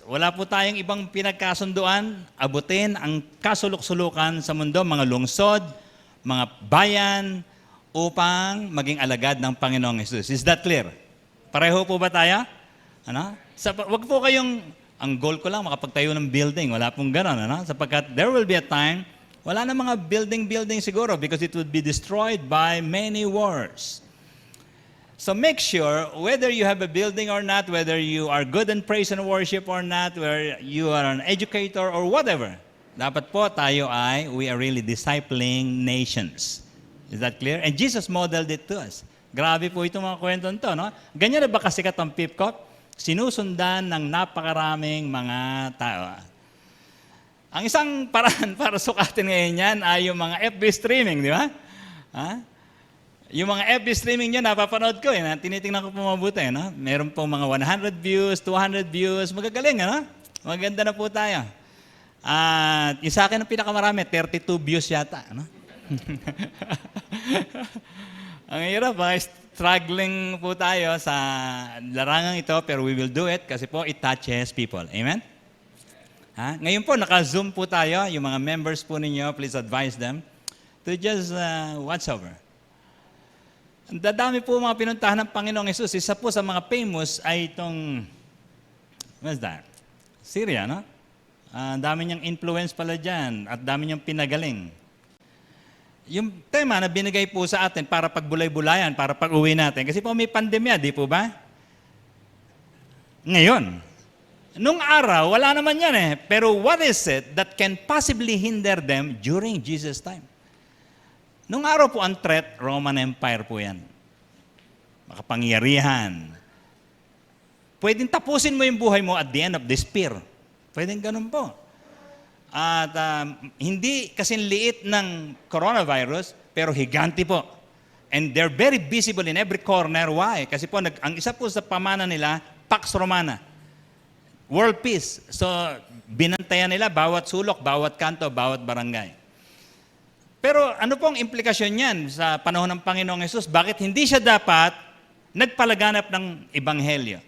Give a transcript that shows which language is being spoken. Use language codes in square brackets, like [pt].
[tl] Wala po tayong ibang pinagkasunduan, abutin ang kasulok-sulukan sa mundo, mga lungsod, mga bayan, upang maging alagad ng Panginoong Hesus. [en] Is that clear? [tl] Pareho po ba tayo? Wag po kayong, ang goal ko lang, makapagtayo ng building. Wala pong gano'n, Sapagkat [en] there will be a time, [tl] wala na mga building siguro [en] because it would be destroyed by many wars. So make sure, whether you have a building or not, whether you are good in praise and worship or not, whether you are an educator or whatever, [tl] Dapat po tayo [en] we are really discipling nations. Is that clear? And Jesus modeled it to us. [tl] Grabe po itong mga kwento nito, no? Ganyan na ba kasikat ang Pipkop? Sinusundan ng napakaraming mga tao. Ang isang paraan para sukatin ngayon yan ay yung mga FB streaming, di ba? Ha? Yung mga FB streaming nyo, napapanood ko, tinitingnan ko po mabuti. No? Meron pong mga 100 views, 200 views, magagaling, ano? Maganda na po tayo. At yung sa akin ang pinakamarami, 32 views yata. Ano? Ang hirap, struggling po tayo sa larangang ito, pero [en] we will do it [tl] kasi po [en] it touches people. [tl] Amen? Ha? Ngayon po, naka-zoom po tayo. Yung mga members po ninyo, [en] please advise them to just watch over. [tl] Ang dadami po mga pinuntahan ng Panginoong Yesus. Isa po sa mga famous ay itong, [en] what's that? [tl] Syria, no? Ang dami niyang influence pala dyan at dami niyang pinagaling. Yung tema na binigay po sa atin para pagbulay-bulayan, para pag-uwi natin. Kasi po may pandemya, di po ba? Ngayon, nung araw, wala naman yan eh. [en] Pero what is it that can possibly hinder them during Jesus' time? [tl] Nung araw po ang threat, Roman Empire po yan. Makapangyarihan. Pwedeng tapusin mo yung buhay mo [en] at the end of the spear. [tl] Pwedeng ganun po. At hindi kasing liit ng coronavirus, pero higanti po. [en] And they're very visible in every corner. Why? [tl] Kasi po, ang isa po sa pamana nila, Pax Romana. World peace. So, binantayan nila bawat sulok, bawat kanto, bawat barangay. Pero ano pong implikasyon niyan sa panahon ng Panginoong Yesus? Bakit hindi siya dapat nagpalaganap ng ebanghelyo?